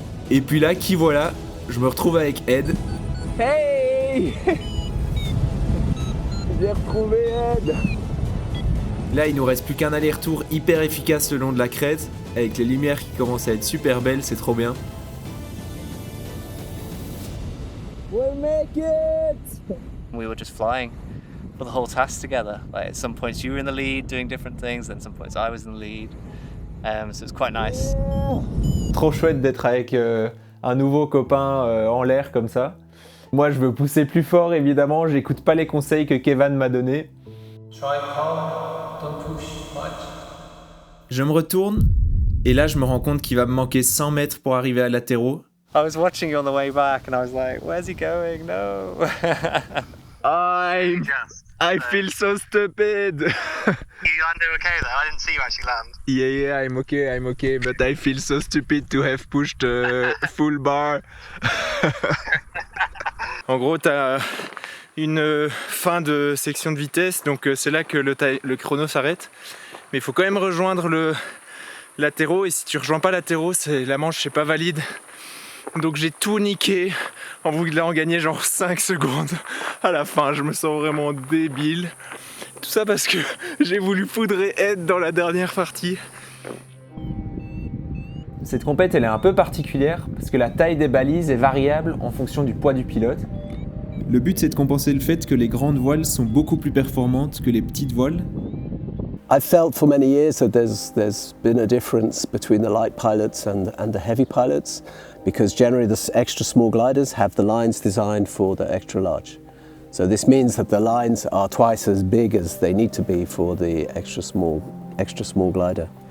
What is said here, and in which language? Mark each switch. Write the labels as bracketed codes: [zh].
[fr] Et puis là, qui voilà, je me retrouve avec Ed. [en] Hey. [fr] J'ai retrouvé Ed. Là, il nous reste plus qu'un aller-retour hyper efficace le long de la crête, avec les lumières qui commencent à être super belles, c'est trop bien. [en] We'll make it. We were just flying for the whole task together. Like at some points you were in the lead doing different things, then some points I was in the lead. So it's quite nice. [fr] Trop chouette d'être avec un nouveau copain en l'air comme ça. Moi je veux pousser plus fort évidemment, j'écoute pas les conseils que Kevin m'a donnés. [en] Try calm, don't push much. [fr] Je me retourne, et là je me rends compte qu'il va me manquer 100 mètres pour arriver à Latero. [en] I was watching you on the way back and I was like, where's he going? No. I feel so stupid. You landed okay though? I didn't see you actually land. Yeah, I'm okay, but I feel so stupid to have pushed full bar. [fr] En gros, t'as une fin de section de vitesse, donc c'est là que le chrono s'arrête. Mais il faut quand même rejoindre l'attéro, et si tu rejoins pas l'attéro, la manche c'est pas valide. Donc j'ai tout niqué en voulant gagner genre 5 secondes à la fin. Je me sens vraiment débile. Tout ça parce que j'ai voulu poudrer Ed dans la dernière partie. Cette compète, elle est un peu particulière parce que la taille des balises est variable en fonction du poids du pilote. Le but, c'est de compenser le fait que les grandes voiles sont beaucoup plus performantes que les petites voiles. [en] I've felt for many years that there's been a difference between the light pilots and the heavy pilots, because generally the extra small gliders have the lines designed for the extra large. So this means that the lines are twice as big as they need to be for the extra small glider.